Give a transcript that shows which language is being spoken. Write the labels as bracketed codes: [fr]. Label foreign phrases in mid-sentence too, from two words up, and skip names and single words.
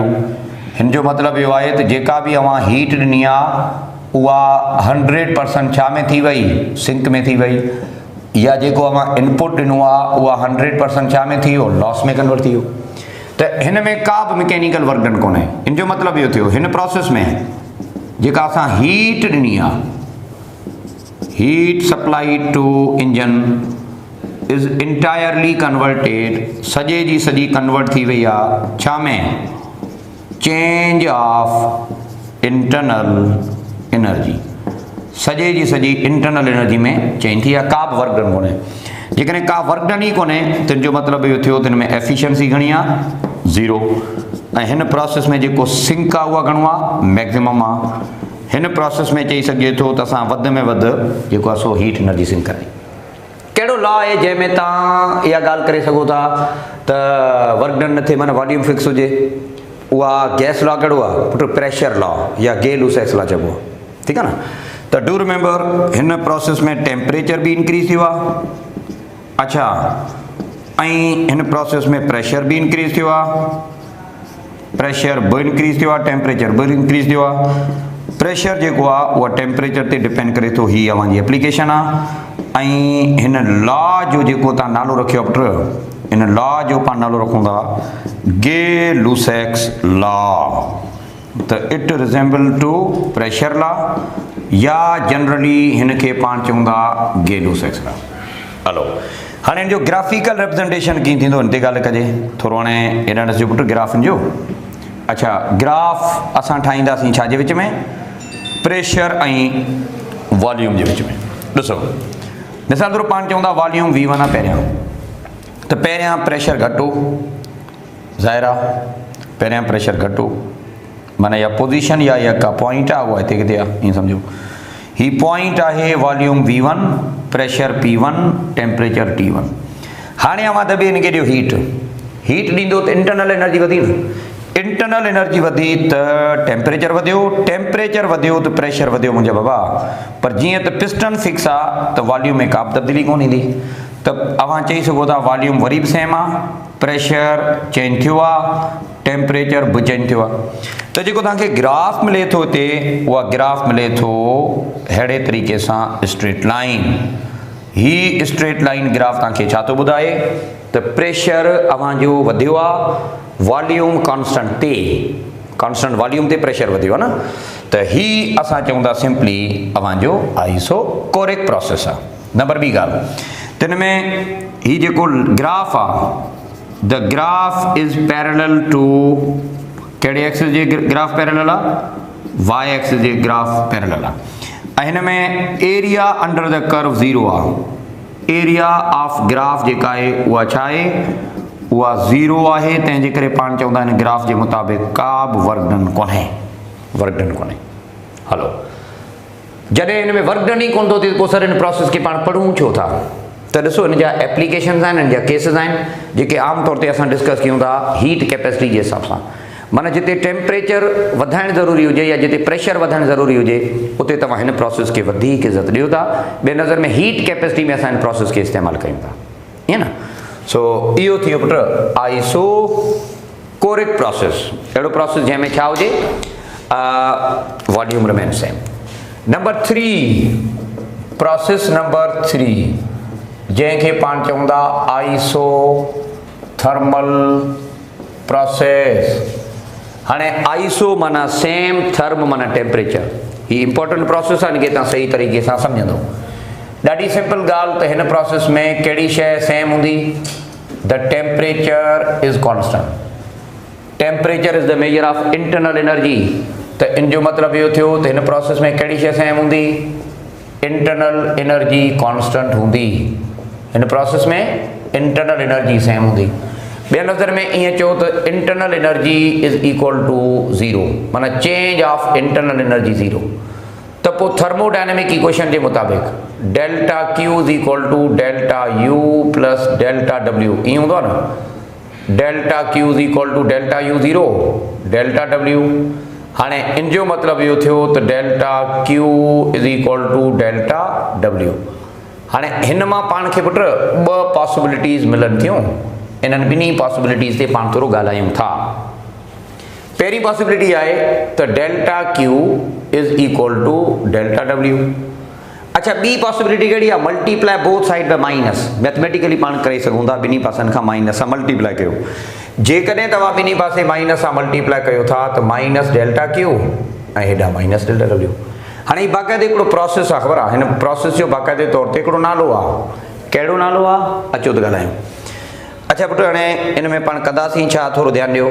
[sd] हिन जो मतिलबु इहो आहे त जेका बि अवां हीट ॾिनी आहे उहा 100% छा में थी वई, सिंक में थी वई, या जेको अवां इनपुट ॾिनो आहे उहा 100% छा में थी वियो, लॉस में कन्वर्ट थी वियो। त हिन में का बि [en] mechanical work done [sd] कोन्हे। इन जो मतिलबु इहो थियो, हिन प्रोसेस में जेका असां हीट ॾिनी आहे, [en] heat supply to engine is entirely converted, [sd] सॼे जी सॼी कन्वर्ट थी वई आहे छा में, [en] change of internal energy. [sd] सॼे जी सॼी [en] internal energy [sd] में चेंज थी आहे, का बि [en] work done [sd] कोन्हे। जेकॾहिं का [en] work done [sd] ई कोन्हे त इन जो मतिलबु इहो थियो त हिन में एफिशिएंसी घणी आहे, 0। ऐं हिन प्रोसेस में जेको सिंक आहे उहा घणो आहे, मैक्सिमम आहे। हिन प्रोसेस में चई सघिजे थो त असां वधि में वधि जेको आहे सो हीट एनर्जी सिंक करे। कहिड़ो लॉ आहे जंहिंमें तव्हां इहा ॻाल्हि करे सघो था त [en] work done [sd] न थिए माना [en] volume fix [sd] हुजे? उहा [en] gas law [sd] कहिड़ो आहे पुट, [en] pressure law [sd] या गे-लुसाइस लॉ चइबो आहे, ठीकु आहे न। त [en] do remember [sd] हिन प्रोसेस में टेम्परेचर बि इंक्रीज थियो आहे। अच्छा, ऐं हिन प्रोसेस में प्रेशर बि इंक्रीज थियो आहे, प्रेशर बि इंक्रीज थियो आहे, टेम्परेचर बि इंक्रीज थियो आहे। प्रेशर जेको आहे उहा टेम्परेचर ते डिपेंड करे थो। ही अवांजी एप्लीकेशन आहे ऐं हिन लॉ जो जेको तव्हां नालो रखियो आहे पुट, इन लॉ जो पाण नालो रखूं था गे-लुसैक्स लॉ। त [en] it resemble to pressure law [sd] या जनरली हिनखे पाण चऊं था गे-लुसैक्स लॉ। हलो हाणे हिन जो [en] graphical representation [sd] कीअं थींदो हिन ते ॻाल्हि कजे थोरो। हाणे हेॾा ॾिसजो पुट ग्राफनि जो। अच्छा ग्राफ असां ठाहींदासीं छाजे विच में, प्रेशर ऐं वॉल्यूम जे विच में। ॾिसो मिसाल तौरु पाण चऊं था [en] volume V1 [sd] आहे पहिरियां, त पहिरियां प्रेशर घटि हो, ज़ाहिर आहे पहिरियां प्रेशर घटि हो, माना या पोजीशन या का पॉइंट आहे उहा हिते किथे आहे, ईअं सम्झो ही पॉइंट आहे [en] volume V1, pressure P1, temperature T1. [sd] हाणे अवां दॿे हिनखे ॾियो हीट, हीट ॾींदो त [en] internal energy [sd] वधी न, [en] internal energy [sd] वधी त टेम्परेचर वधियो, टेम्परेचर वधियो त प्रेशर वधियो मुंहिंजा बाबा। पर जीअं त पिस्टन फिक्स आहे त वॉल्यूम में का बि तब्दीली कोन ईंदी, त अवां चई सघो था वॉल्यूम वरी बि सेम आहे, प्रेशर चेंज थियो आहे, टेम्परेचर बि चेंज थियो आहे। त जेको तव्हांखे ग्राफ मिले थो हिते, उहा ग्राफ मिले थो अहिड़े तरीक़े सां [en] straight line. [sd] ही [en] straight line graph [sd] तव्हांखे छा थो ॿुधाए त प्रेशर अवांजो वधियो आहे, [en] volume constant [sd] ते, [en] constant volume [sd] ते प्रेशर वधियो आहे न। त ही असां चऊं था सिंपली अवांजो [en] isochoric process [sd] आहे। नंबर ॿी ॻाल्हि त हिन में ही जेको ग्राफ आहे, [en] the graph is parallel to [sd] कहिड़े एक्सिस जे [en] graph parallel [sd] आहे, [en] Y axis [sd] जे [en] graph parallel [sd] आहे। ऐं हिन में [en] area under the curve [sd] 0 आहे। [en] area of graph [sd] जेका आहे उहा छा आहे, उहा 0 आहे। तंहिंजे करे पाण चवंदा आहिनि ग्राफ जे मुताबिक़ का बि [en] work done [sd] कोन्हे, [en] work done [sd] कोन्हे। हलो जॾहिं हिन में [en] work done [sd] ई कोन थो थिए पोइ सर हिन प्रोसेस खे पाण पढ़ूं छो था? त ॾिसो हिन जा एप्लीकेशन्स आहिनि, हिन जा केसिस आहिनि जेके आम तौर ते असां डिस्कस कयूं था [en] heat capacity [sd] जे हिसाब सां। माना जिते टेम्परेचर वधाइणु ज़रूरी हुजे या जिते प्रेशर वधाइणु ज़रूरी हुजे उते तव्हां हिन प्रोसेस खे वधीक इज़त ॾियो था। ॿिए नज़र में [en] heat capacity [sd] में असां हिन प्रोसेस खे इस्तेमालु कयूं था, ईअं न। सो इहो थी वियो पुट [en] isochoric process, [sd] अहिड़ो प्रोसेस जंहिंमें छा हुजे [en] volume remain same. [sd] नंबर 3 प्रोसेस नंबर 3 जंहिंखे पाण चऊं था [en] isothermal process. [sd] हाणे आइसो माना सेम, थर्म माना टेम्परेचर। ही [en] important process [sd] आहे, इनखे तव्हां सही तरीक़े सां सम्झंदो। ॾाढी सिंपल ॻाल्हि त हिन प्रोसेस में कहिड़ी शइ सेम हूंदी, [en] the temperature is constant. temperature is the measure of internal energy. [sd] त इन जो मतिलबु इहो थियो त हिन प्रोसेस में कहिड़ी शइ सेम हूंदी, [en] internal energy constant [sd] हूंदी। हिन प्रोसेस में [en] internal energy [sd] सेम हूंदी। ॿिए नज़र में ईअं चओ त [en] internal energy is equal to 0, [sd] माना [en] change of internal energy 0. [sd] त पोइ [en] thermodynamic equation [sd] जे मुताबिक़ [en] delta Q is equal to delta U plus delta W, [sd] ईअं हूंदो आहे न। [en] delta Q is equal to delta U 0 delta W. [sd] हाणे इन जो मतिलबु इहो थियो त [en] delta Q is equal to delta W. [sd] हाणे हिन मां पाण खे पुट ॿ पॉसिबिलिटीज़ मिलनि थियूं। इन्हनि ॿिन्ही पॉसिबिलिटीज़ ते पाण थोरो ॻाल्हायूं था। पहिरीं पॉसिबिलिटी आहे त [en] delta Q is equal to delta W. [sd] अच्छा ॿी पॉसिबिलिटी कहिड़ी आहे, [en] multiply both side by minus. [sd] मैथमेटिकली पाण करे सघूं था ॿिन्ही पासनि खां माइनस सां मल्टीप्लाई कयो। जेकॾहिं तव्हां ॿिन्ही पासे माइनस सां मल्टीप्लाई कयो था त [en] minus delta Q [sd] ऐं हेॾा [en] minus delta W. [sd] हाणे ही बाक़ाइदे हिकिड़ो प्रोसेस आहे, ख़बर आहे हिन प्रोसेस जो बाक़ाइदे तौर ते हिकिड़ो नालो आहे। कहिड़ो नालो आहे अचो त ॻाल्हायूं। अच्छा पुट हाणे इन में पाण कंदासीं छा, थोरो ध्यानु ॾियो।